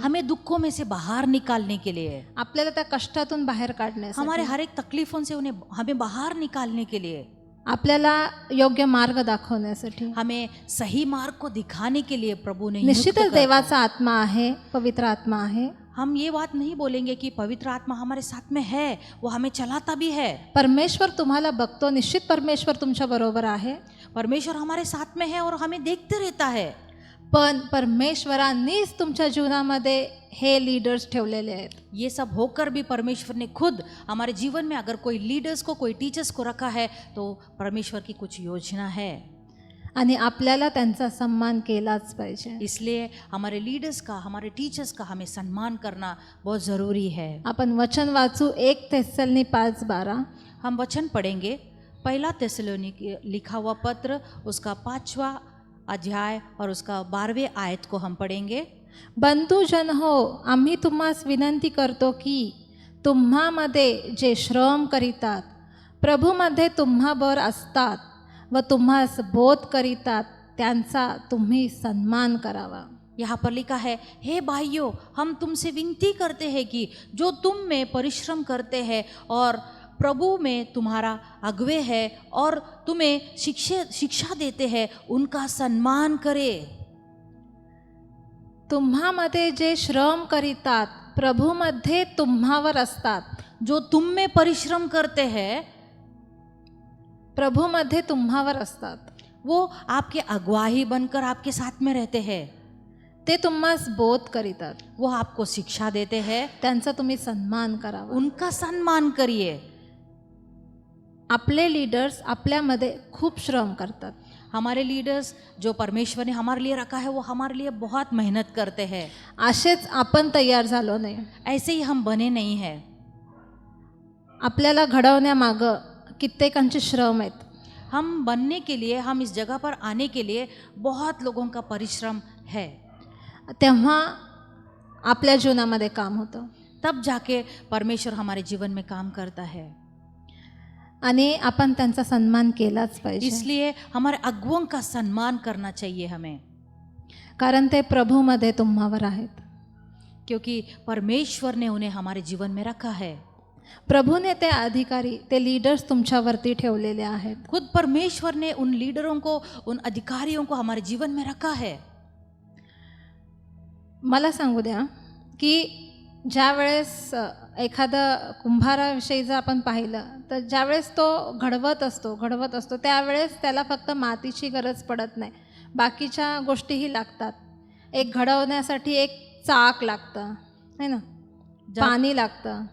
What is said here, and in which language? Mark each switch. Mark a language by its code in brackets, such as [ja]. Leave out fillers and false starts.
[hi] हमें दुखों में से बाहर निकालने के लिए, [mr] आपल्याला त्या कष्टातून बाहेर काढण्यासाठी, [hi] हमारे हर एक तकलीफों से उन्हें हमें बाहर निकालने के लिए, [mr] आपल्याला योग्य मार्ग दाखवण्यासाठी. [hi] हमें सही मार्ग को दिखाने के लिए प्रभु ने नियुक्त [mr] निश्चितच [hi] करता है. [mr] देवाचा आत्मा आहे, पवित्र आत्मा आहे. [hi] हम ये बात नहीं बोलेंगे कि पवित्र आत्मा हमारे साथ में है, वो हमें चलाता भी है. [mr] परमेश्वर तुम्हाला बघतो, निश्चित परमेश्वर तुमच्या बरोबर आहे. [hi] परमेश्वर हमारे साथ में है और हमें देखते रहता है. [mr] पण परमेश्वरांनीच तुमच्या जीवनामध्ये हे लीडर्स ठेवलेले आहेत. [hi] ये सब होकर भी परमेश्वर ने खुद हमारे जीवन में अगर कोई लीडर्स को, कोई टीचर्स को रखा है, तो परमेश्वर की कुछ योजना है. [mr] आणि आपल्याला त्यांचा सन्मान केलाच पाहिजे. [hi] इसलिए हमारे लीडर्स का, हमारे टीचर्स का हमें सम्मान करना बहुत ज़रूरी है. [mr] आपण वचन वाचू 1 थेस्सलनी 5:12. [hi] हम वचन पढ़ेंगे. पहला थिस्सलुनीके लिखा हुआ पत्र, उसका 5वां अध्याय और उसका 12वें आयत को हम पढ़ेंगे. [mr] बंधुजन हो, आम्ही तुम्हास विनंती करतो की तुम्हामध्ये जे श्रम करीतात, प्रभूमध्ये तुम्हाबरोबर असतात व तुम्हास बोध करीतात, त्यांचा तुम्ही सन्मान करावा. [hi] यहाँ पर लिखा है, हे भाइयों, हम तुमसे विनती करते हैं कि जो तुम में परिश्रम करते हैं और प्रभु में तुम्हारा अगुवे है और तुम्हें शिक्षा देते हैं, उनका सम्मान करे. [mr] तुम्हामध्ये जे श्रम करीतात, प्रभूमध्ये तुम्हावर असतात, [hi] जो तुम में परिश्रम करते हैं, [mr] प्रभूमध्ये तुम्हावर असतात, [hi] वो आपके अगुवाही बनकर आपके साथ में रहते हैं. [mr] ते तुम्हास बोध करीतात, [hi] वो आपको शिक्षा देते हैं, [mr] त्यांचा तुम्ही सन्मान करावा. [hi] उनका सम्मान करिए. [mr] आपले लीडर्स आपल्यामध्ये खूप श्रम करतात. [hi] हमारे लीडर्स जो परमेश्वर ने हमारे लिए रखा है, वो हमारे लिए बहुत मेहनत करते हैं. [mr] असेच आपण तयार झालो नाही. [hi] ऐसे ही हम बने नहीं हैं. [mr] आपल्याला घडवण्यामागं कित्येकांचे श्रम आहेत. [hi] हम बनने के लिए, हम इस जगह पर आने के लिए बहुत लोगों का परिश्रम है. [mr] तेव्हा आपल्या जीवनामध्ये काम होतं. [hi] तब जाके परमेश्वर हमारे जीवन में काम करता है. [mr] आणि आपण त्यांचा सन्मान केलाच पाहिजे. [hi] इसलिए हमारे अगुओं का सम्मान करना चाहिए हमें, [mr] कारण ते प्रभूमध्ये तुम्हावर आहेत. [hi] क्योंकि परमेश्वर ने उन्हें हमारे जीवन में रखा है. [mr] प्रभूने ते अधिकारी, ते लीडर्स तुमच्यावरती ठेवलेले आहेत. [hi] खुद परमेश्वर ने उन लीडरों को, उन अधिकारियों को हमारे जीवन में रखा है. [mr] मला सांगू द्या की ज्या वेळेस एखादा कुंभाराविषयी जर आपण पाहिलं तर ज्यावेळेस तो घडवत असतो त्यावेळेस त्याला फक्त मातीची गरज पडत नाही, बाकीच्या गोष्टीही लागतात. एक घडवण्यासाठी एक चाक लागतं, [hi] है ना, [mr] पाणी लागतं.